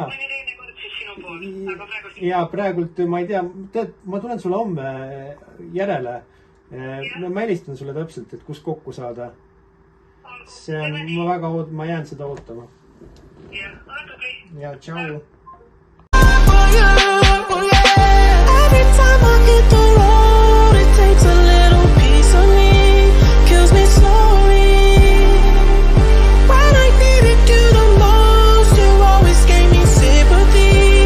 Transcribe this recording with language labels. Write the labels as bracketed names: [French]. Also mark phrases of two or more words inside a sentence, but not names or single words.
[Estonian] Mõni teine kord siis sinu pool, aga praegult... Jaa, praegult, ma ei tea, tead, ma tulen sulle homme järele. Ma helistan sulle täpselt, et kus kokku saada. See on, ma jään seda ootama. Jah, ole tubli. Jaa, tšau. [English] Every time I hit the road, it takes a little piece of me, kills me slowly. When I needed you the most, you always gave me sympathy.